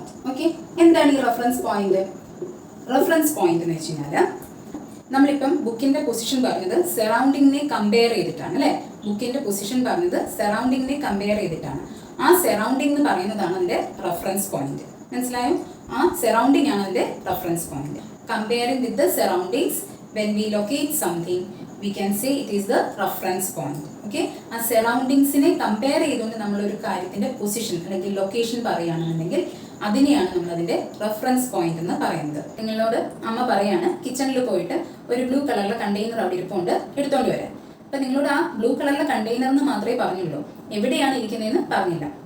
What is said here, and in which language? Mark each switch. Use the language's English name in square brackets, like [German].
[Malayalam] Okay, എന്താണ് ഈ reference point? Reference point എന്ന് വെച്ച് കഴിഞ്ഞാൽ നമ്മളിപ്പം ബുക്കിന്റെ പൊസിഷൻ പറഞ്ഞത് സറൗണ്ടിങ്ങിനെ കമ്പയർ ചെയ്തിട്ടാണ് അല്ലേ? ബുക്കിന്റെ പൊസിഷൻ പറഞ്ഞത് സറൗണ്ടിങ്ങിനെ കമ്പയർ ചെയ്തിട്ടാണ്. ആ സറൗണ്ടിങ് എന്ന് പറയുന്നതാണ് അതിന്റെ റെഫറൻസ് പോയിന്റ്. മനസ്സിലായോ? ആ സറൗണ്ടിങ് ആണ് അതിന്റെ reference point. [English] Comparing with the surroundings when we locate something we can say it is the reference point. [Malayalam] Okay, ആ സറൗണ്ടിങ്സിനെ കമ്പയർ ചെയ്തുകൊണ്ട് നമ്മൾ ഒരു കാര്യത്തിന്റെ പൊസിഷൻ അല്ലെങ്കിൽ ലൊക്കേഷൻ പറയുകയാണെന്നുണ്ടെങ്കിൽ അതിനെയാണ് നമ്മൾ അതിന്റെ റെഫറൻസ് പോയിന്റ് എന്ന് പറയുന്നത്. നിങ്ങളോട് അമ്മ പറയാണ് കിച്ചണിൽ പോയിട്ട് ഒരു ബ്ലൂ കളറിലെ കണ്ടെയ്നർ അവിടെ ഇരിപ്പുണ്ട്, എടുത്തോണ്ട് വരാൻ. അപ്പൊ നിങ്ങളോട് ആ ബ്ലൂ കളറിലെ കണ്ടെയ്നർ എന്ന് മാത്രമേ പറഞ്ഞുള്ളൂ, എവിടെയാണ് ഇരിക്കുന്നതെന്ന് പറഞ്ഞില്ല.